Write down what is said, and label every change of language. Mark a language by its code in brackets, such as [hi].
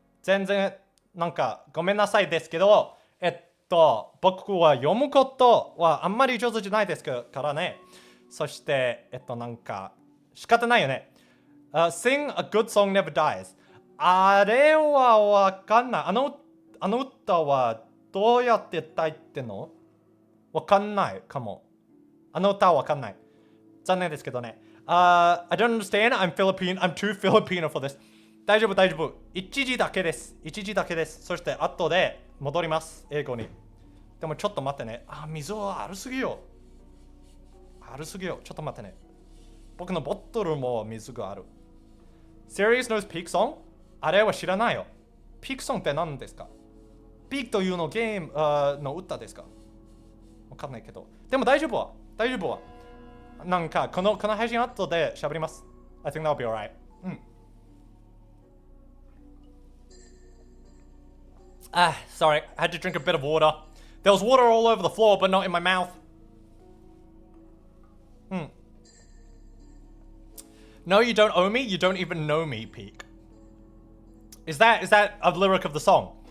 [ja] 全然なんかごめんなさいですけど、僕は読むことはあんまり上手じゃないですからね。そして、なんか仕方ないよね。 [en] Sing a good song never dies. [ja] あれはわかんない。あの歌はどうやって歌ってんの？わかんないかも。あの歌はわかんない。残念ですけどね。 [en] I don't understand. I'm too Filipino for this. [ja] 大丈夫、大丈夫。一時だけです。一時だけです。そして後で戻ります。英語に。でもちょっと待ってね。水はあるすぎよ。あるすぎよ。ちょっと待ってね。僕のボトルも水がある。 [en] Serious knows Peak Song? [ja] あれは知らないよ。 Peak Song って何ですか？Peak というのゲームの歌ですか？わかんないけど。でも大丈夫は。大丈夫は。なんかこの配信後で喋ります。 [en] I think that'll be alright. Sorry, I had to drink a bit of water. There was water all over the floor, but not in my mouth. No, you don't owe me. You don't even know me, Peak. Is that a lyric of the song?